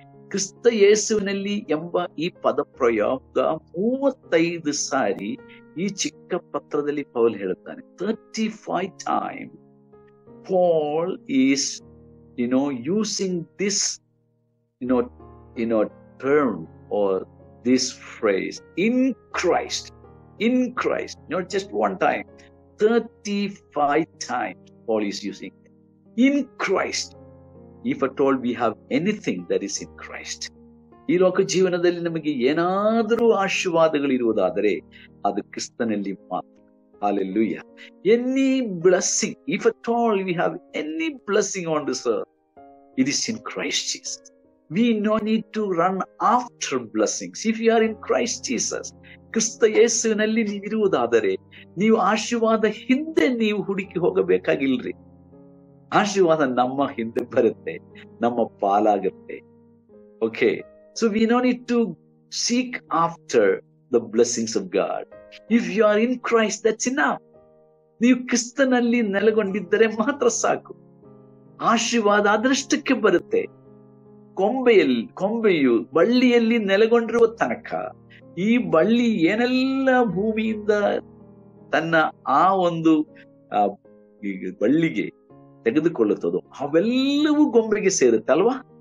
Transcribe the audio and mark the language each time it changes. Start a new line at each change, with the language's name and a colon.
Kannada: ಕ್ರಿಸ್ತ ಯೇಸುವಿನಲ್ಲಿ ಎಂಬ ಈ ಪದ ಪ್ರಯೋಗ 35 ಸಾರಿ ಈ ಚಿಕ್ಕ ಪತ್ರದಲ್ಲಿ ಪೌಲ್ ಹೇಳುತ್ತಾನೆ.
English: 35 times Paul is using this term or this phrase, in Christ, not just one time, 35 times Paul is using it. In Christ. If at all we have anything that is in Christ.
Kannada: ಈ ಲೋಕ ಜೀವನದಲ್ಲಿ ನಮಗೆ ಏನಾದರೂ ಆಶೀರ್ವಾದಗಳಿರುವುದಾದರೆ ಅದು ಕ್ರಿಸ್ತನಲ್ಲಿ ಮಾತ್ರ.
English: Hallelujah. Any blessing, if at all we have any blessing on this earth, it is in Christ Jesus. We no need to run after blessings. If you are in Christ Jesus,
Kannada: ಕ್ರಿಸ್ತ ಯೇಸುವಿನಲ್ಲಿ ನೀವಿರುವುದಾದರೆ ನೀವು ಆಶೀರ್ವಾದ ಹಿಂದೆ ನೀವು ಹುಡುಕಿ ಹೋಗಬೇಕಾಗಿಲ್ರಿ. ಆಶೀರ್ವಾದ ನಮ್ಮ ಹಿಂದೆ ಬರುತ್ತೆ, ನಮ್ಮ ಪಾಲಾಗುತ್ತೆ.
English: Okay, so we no need to Seek after the blessings of God. If you are in Christ, that's enough.
Kannada: ನೀವು ಕ್ರಿಸ್ತನಲ್ಲಿ ನೆಲೆಗೊಂಡಿದ್ದರೆ ಮಾತ್ರ ಸಾಕು. ಆಶೀರ್ವಾದ ಅದೃಷ್ಟಕ್ಕೆ ಬರುತ್ತೆ. ಕೊಂಬೆಯು ಬಳ್ಳಿಯಲ್ಲಿ ನೆಲೆಗೊಂಡಿರುವ ತನಕ ಈ ಬಳ್ಳಿ ಏನೆಲ್ಲ ಭೂಮಿಯಿಂದ ತನ್ನ ಆ ಒಂದು ಬಳ್ಳಿಗೆ ತೆಗೆದುಕೊಳ್ಳುತ್ತದೋ ಅವೆಲ್ಲವೂ ಗೊಂಬೆಗೆ ಸೇರುತ್ತೆ ಅಲ್ವಾ?